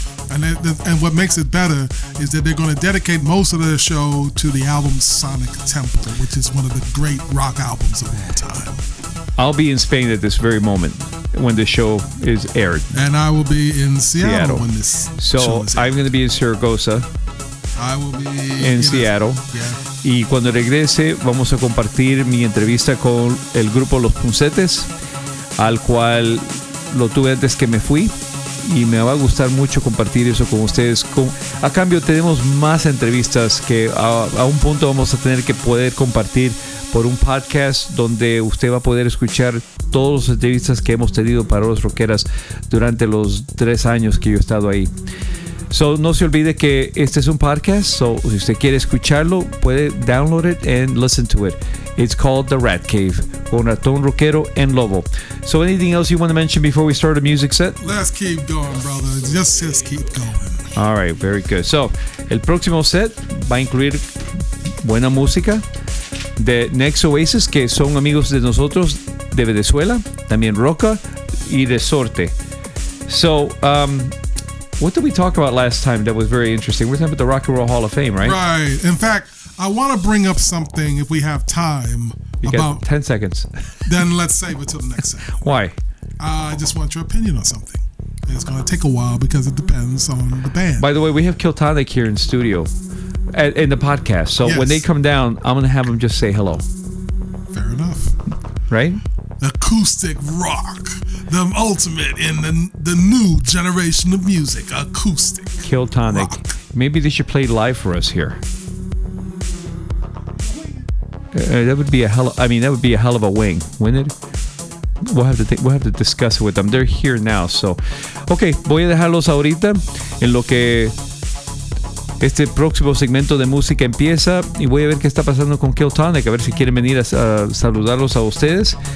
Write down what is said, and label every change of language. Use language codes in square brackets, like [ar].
[en] And what makes it better is that they're going to dedicate most of their show to the album Sonic Temple, which is one of the great rock albums of all time. I'll be in Spain at this very moment when the show is aired. And I will be in Seattle when this show is aired. So I'm going to be in Zaragoza. I will be in Seattle. Yeah. [es] Y cuando regrese, vamos a compartir mi entrevista con el grupo Los Puncetes, al cual lo tuve antes que me fui. Y me va a gustar mucho compartir eso con ustedes. A cambio, tenemos más entrevistas que a un punto vamos a tener que poder compartir por un podcast, donde usted va a poder escuchar todas las entrevistas que hemos tenido para Los Rockeras durante los 3 años que yo he estado ahí. So, no se olvide que este es un podcast. So, si usted quiere escucharlo, puede [en] download it and listen to it. It's called The Rat Cave, [es] con [en] Ratón Rockero and Lobo. So, anything else you want to mention before we start the music set? Let's keep going, brother. Just keep going. All right, very good. [es] So, el próximo set va a incluir buena música de Next Oasis, que son amigos de nosotros de Venezuela, también Roca y Resorte. [en] So, what did we talk about last time that was very interesting? We're talking about the Rock and Roll Hall of Fame, right? Right. In fact, I want to bring up something, if we have time. You got 10 seconds. Then let's save it till the next segment. Why? I just want your opinion on something. It's going to take a while because it depends on the band. By the way, we have Kiltonic here in studio, in the podcast. So yes, when they come down, I'm going to have them just say hello. Fair enough. Right? Acoustic rock. The ultimate in the new generation of music, acoustic. Kiltonic. Maybe they should play live for us here. That would be a hell of a wing, wouldn't it? We'll have to discuss it with them. They're here now, so. [es] Okay, voy a dejarlos ahorita en lo que este próximo segmento de música empieza, y voy a ver qué está pasando con Kiltonic, a ver si quieren venir a saludarlos a ustedes.